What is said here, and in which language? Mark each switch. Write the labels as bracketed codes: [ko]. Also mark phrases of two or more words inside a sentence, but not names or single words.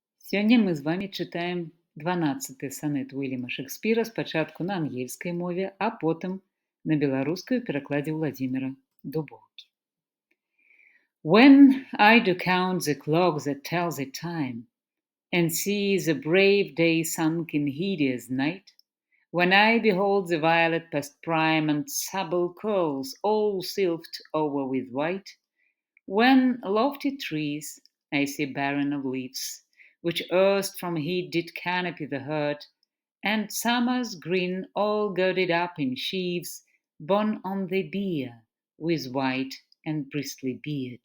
[be] Сёння мы з вамі чытаем 12 санет Уільяма Шекспіра спачатку на ангельскай мове, а потым на беларускай у перакладзе Владзіміра Дубоўкі. [en] When I do count the clock that tells the time, and see the brave day sunk in hideous night, when I behold the violet past prime and sable curls all sylphed over with white, when lofty trees I see barren of leaves, which erst from heat did canopy the herd, and summer's green all girded up in sheaves, borne on the bier, with white and bristly beard.